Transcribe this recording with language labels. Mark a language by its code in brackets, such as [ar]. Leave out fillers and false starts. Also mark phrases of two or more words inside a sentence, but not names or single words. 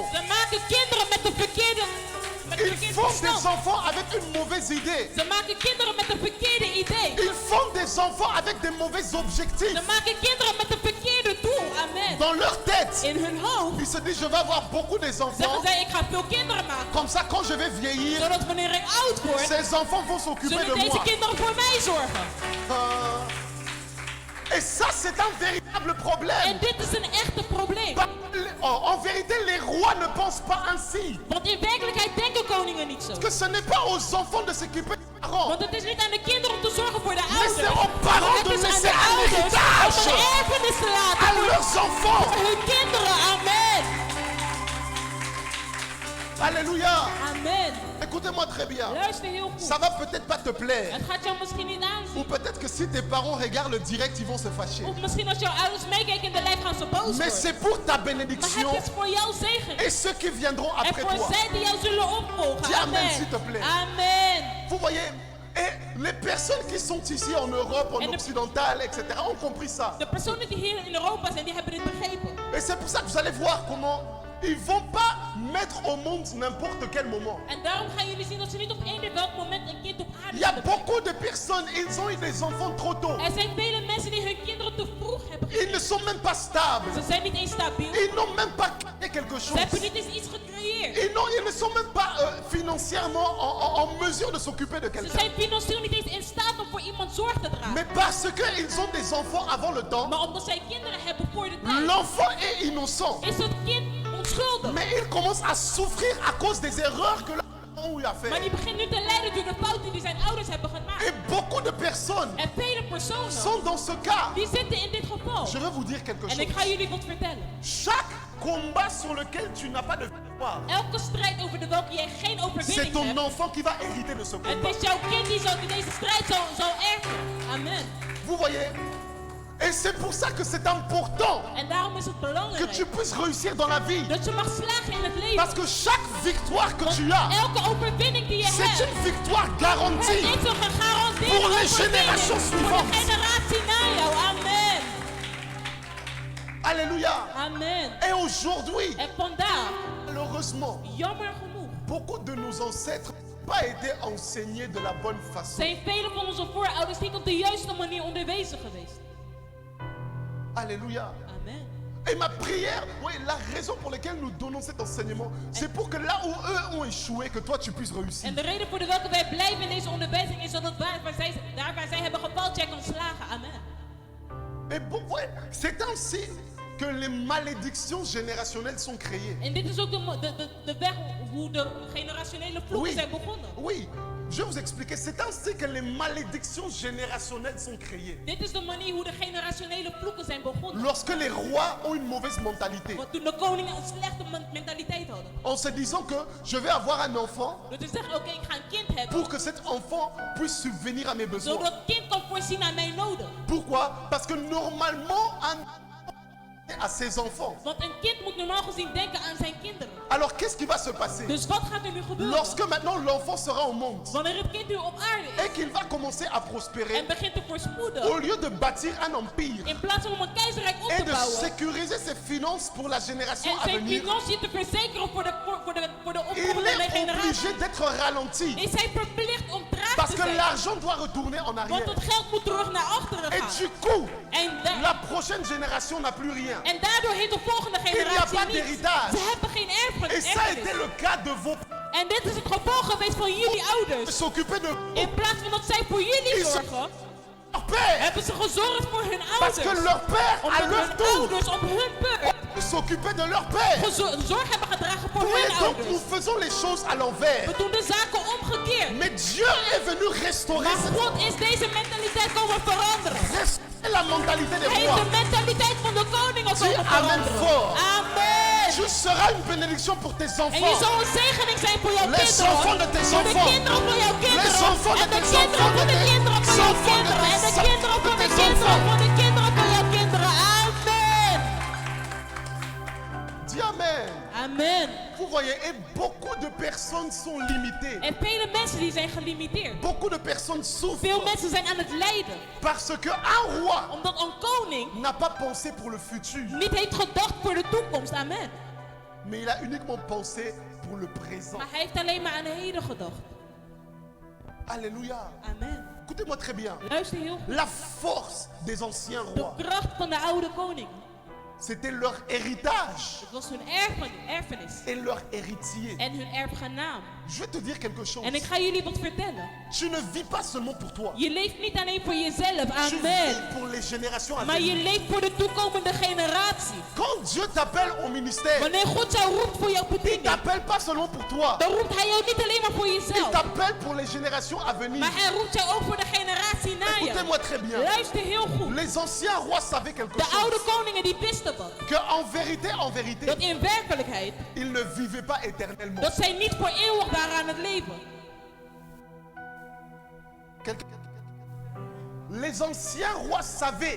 [nl] Ze maken kinderen met een verkeerde [fr] Ils font des [nl] verstand. [fr] enfants avec une mauvaise idée. [nl] Ze maken kinderen met een verkeerde idee. [fr] Ils font des enfants avec des mauvais objectifs. [nl] Ze maken kinderen met een verkeerde doel. Amen. [fr] Dans leur tête, [nl] In hun hoofd [fr] ils se disent, je vais avoir beaucoup des enfants. [nl] zeggen zij, ik ga veel kinderen maken. [fr] Comme ça, quand je vais vieillir, [nl] Zodat wanneer ik oud word, [fr] ces enfants vont s'occuper de [nl] zullen deze [fr] moi. [nl] kinderen voor mij zorgen. [fr] Et ça, c'est un véritable problème. [nl] En dit is een echte probleem. [fr] En vérité, les rois ne pensent pas ainsi. [nl] Want in werkelijkheid denken koningen niet zo. [fr] Que ce n'est pas aux enfants de s'occuper des parents. [nl] Want het is niet aan de kinderen om te zorgen voor de [fr] Mais [nl] ouders. [fr] c'est aux parents [nl] Maar [fr] de [nl] het is aan [fr] laisser [nl] de [fr] un [nl] ouders om [fr] héritage [nl] een erfenis te laten [fr] à [nl] voor [fr] leurs enfants. [nl] hun kinderen. Amen. [fr] Alléluia. Amen. Écoutez-moi très bien. [nl] Luister heel goed. [fr] Ça va peut-être pas te plaire. [nl] Het gaat jou misschien niet [fr] Ou [nl] aanzien. [fr] peut-être que si tes parents regardent le direct, ils vont se fâcher. [nl] Of misschien als jouw ouders meekijken in de live gaan ze boos [fr] Mais [nl] worden. [fr] c'est pour ta [nl] Maar [fr] bénédiction [nl] het is voor jouw zegen. [fr] et ceux qui viendront [nl] En [fr] après [nl] voor [fr] toi. [nl] zij die jou zullen opvolgen. [fr] Dis amen, Amen. s'il te plaît. Amen. Vous voyez, et les personnes qui sont ici en Europe, en Et le- occidental, etc., ont compris ça. [nl] De personen die hier in Europa zijn, die hebben dit begrepen. [fr] Et c'est pour ça que vous allez voir comment ils vont pas mettre au monde n'importe quel moment. [nl] En daarom gaan jullie zien dat ze niet op eender welk moment een kind op aarde [fr] Il y a [nl] zullen brengen. [fr] beaucoup de personnes, ils ont eu des enfants trop tôt. [nl] Er zijn vele mensen die hun kinderen te vroeg hebben [fr] Ils [nl] gekregen. [fr] ne sont même pas stables. [nl] Ze zijn niet eens stabiel. [fr] Ils n'ont même pas créé quelque [nl] Ze hebben [fr] chose. [nl] niet eens iets gecreëerd. [fr] Ils ne sont même pas financièrement en mesure de s'occuper de [nl] Ze [fr] quelqu'un. [nl] zijn financieel niet eens in staat om voor iemand zorg te dragen. [fr] Mais parce qu'ils ont des enfants avant le temps, [nl] Maar omdat zij kinderen hebben voor de tijd, [fr] l'enfant est innocent. [nl] is het kind onschuldig. [fr] Mais il commence à souffrir à cause des erreurs que leurs parents ont eu à [nl] Maar [fr] faire. [nl] die begint nu te lijden door de fouten die zijn ouders hebben gemaakt. [fr] Et beaucoup de personnes [nl] En vele personen [fr] sont dans ce cas. [nl] die zitten in dit geval. [fr] Je vais vous dire quelque [nl] En ik [fr] chose. [nl] ga jullie wat vertellen. [fr] Chaque combat sur lequel tu n'as pas de victoire, [nl] Elke strijd over de welke jij geen [fr] c'est [nl] overwinning [fr] ton [nl] hebt, [fr] enfant qui va hériter de ce [nl] het [fr] combat. [nl] is jouw kind die deze strijd zal erven. Amen. [fr] Vous voyez, Et c'est pour ça que c'est important [nl] En daarom is het [fr] que [nl] belangrijk [fr] tu puisses réussir dans la vie. [nl] dat je mag slagen in het leven. [fr] Parce que chaque victoire que [nl] Want [fr] tu as, [nl] elke overwinning die je [fr] c'est [nl] hebt, [fr] une victoire [nl] het [fr] garantie. [nl] is een gegarandeerde [fr] Pour les [nl] overwinning [fr] générations [nl] voor de [fr] suivantes. [nl] generatie na jou. Amen. [fr] Alléluia. Amen. Et aujourd'hui, [nl] En vandaag, [fr] malheureusement, [nl] jammer genoeg, [fr] beaucoup de nos ancêtres n'ont pas été enseignés de la bonne façon. [nl] zijn vele van onze voorouders niet op de juiste manier onderwezen geweest. [fr] Alléluia. Amen. Et ma prière, oui, la raison pour laquelle nous donnons cet enseignement, c'est pour que là où eux ont échoué, que toi tu puisses réussir. [nl] En de reden voor de welke wij blijven in deze onderwijzing is dat het daar waar zij hebben gefaald, jij kan slagen. Amen. [fr] Et bon, ouais, c'est ainsi que les malédictions générationnelles sont créées. [nl] En dit is ook de weg hoe de generationele vloeken [fr] Oui, [nl] zijn begonnen. [fr] oui, je vais vous expliquer. C'est ainsi que les malédictions générationnelles sont créées. [nl] Dit is de manier hoe de generationele vloeken zijn begonnen. [fr] Lorsque les rois ont une mauvaise mentalité, [nl] Want toen de koningen een slechte mentaliteit hadden. [fr] en se disant que je vais avoir un enfant [nl] Door te zeggen, oké, ik ga een kind hebben. [fr] pour que cet enfant puisse subvenir à mes besoins. [nl] Zodat het kind kan voorzien aan mijn noden. [fr] Pourquoi? Parce que normalement, un à ses enfants. [nl] Want een kind moet normaal gezien denken aan zijn kinderen. [fr] Alors qu'est-ce qui va se passer? [nl] Dus wat gaat er nu gebeuren? [fr] Lorsque maintenant l'enfant sera au monde [nl] Wanneer het kind nu op aarde [fr] et [nl] is [fr] qu'il va commencer à prospérer, [nl] en begint te voorspoeden, [fr] au lieu de bâtir un empire [nl] in plaats van om een keizerrijk op [fr] et [nl] te [fr] de [nl] bouwen [fr] sécuriser ses finances pour la génération [nl] en [fr] à [nl] zijn [fr] venir, [nl] financiën te verzekeren voor de [fr] il [nl] opkomende [fr] est [nl] generatie, [fr] obligé d'être ralenti [nl] is hij verplicht om traag [fr] parce [nl] te [fr] que [nl] zijn. [fr] l'argent doit retourner en [nl] Want [fr] arrière. [nl] het geld moet terug naar achteren [fr] Et [nl] gaan. [fr] du coup, [nl] En, [fr] la prochaine génération n'a plus rien. [nl] en daardoor heeft de volgende [fr] n'y a [nl] generatie [fr] pas [nl] niets. [fr] d'héritage. [nl] Ze hebben geen [fr] Et ça a été [nl] erfenis. [fr] le cas de vos [nl] En dit is het gevolg geweest van jullie ouders. [fr] s'occuper de [nl] In plaats van dat zij voor jullie [fr] Ils sont- [nl] zorgen, [fr] leur père. [nl] hebben ze gezorgd voor hun [fr] Parce que [nl] ouders. [fr] leur père, à [nl] Omdat [fr] leur [nl] hun [fr] tour, [nl] ouders op hun beurt [fr] s'occuper de leur père. [nl] zorg hebben gedragen voor [fr] Et [nl] hun [fr] donc nous [nl] ouders. [fr] faisons les choses à l'envers. [nl] We doen de zaken omgekeerd. [fr] Mais Dieu est venu restaurer, [nl] Maar God is deze mentaliteit komen veranderen. [fr] restaurer la mentalité des [nl] Hij heeft [fr] rois. [nl] de mentaliteit van de koningen [fr] Dis [nl] komen [fr] amen [nl] veranderen. [fr] fort. Amen. Tu seras une bénédiction pour tes [nl] En je [fr] enfants. [nl] zal een zegening zijn voor jouw [fr] Les [nl] kinderen. [fr] enfants de tes [nl] Voor de [fr] enfants. [nl] kinderen van jouw kinderen. [fr] Les enfants de [nl] En de [fr] tes [nl] kinderen [fr] enfants. [nl] van de kinderen van jouw [fr] enfants de [nl] kinderen. En de [fr] tes [nl] kinderen van de [fr] enfants. [nl] kinderen van de kinderen van jouw kinderen. Amen. [fr] Dis amen. Amen. Vous voyez, et beaucoup de personnes sont limitées. [nl] En vele mensen die zijn gelimiteerd. [fr] Beaucoup de personnes [nl] Veel [fr] souffrent [nl] mensen zijn aan het lijden. [fr] parce qu'un roi [nl] Omdat een koning [fr] n'a pas pensé pour le futur, [nl] niet heeft gedacht voor de toekomst. Amen. [fr] mais il a uniquement pensé pour le présent. [nl] Maar hij heeft alleen maar aan de heden gedacht. [fr] Alléluia. Amen. Écoutez-moi très bien. [nl] Luister heel goed. [fr] La force des anciens [nl] De [fr] rois, [nl] kracht van de oude koning. [fr] c'était leur héritage [nl] Het was hun erfenis. [fr] et leur héritier. [nl] En hun erfgenaam. [fr] Je vais te dire quelque chose. [nl] En ik ga jullie wat vertellen. [fr] Tu ne vis pas seulement pour toi. [nl] Je leeft niet alleen voor jezelf. [fr] Tu vis Amen. pour les générations à [nl] Maar je [fr] venir. [nl] leeft voor de toekomende generatie. [fr] Quand Dieu t'appelle au ministère, [nl] Wanneer God jou roept voor jouw [fr] il [nl] bediening, [fr] t'appelle pas seulement pour toi. [nl] dan roept hij jou niet alleen maar voor [fr] Il [nl] jezelf. [fr] t'appelle pour les générations à venir. [nl] Maar hij roept jou ook voor de generatie na je. [fr] Écoutez-moi très bien. [nl] Luister heel goed. [fr] Les anciens rois savaient quelque [nl] De oude [fr] chose. [nl] koningen die wisten wat. [fr] Que en vérité, [nl] Dat in werkelijkheid, [fr] ils ne vivaient pas éternellement. [nl] dat zij niet voor eeuwig daar aan het leven. [fr] Quelqu'un- Les anciens rois savaient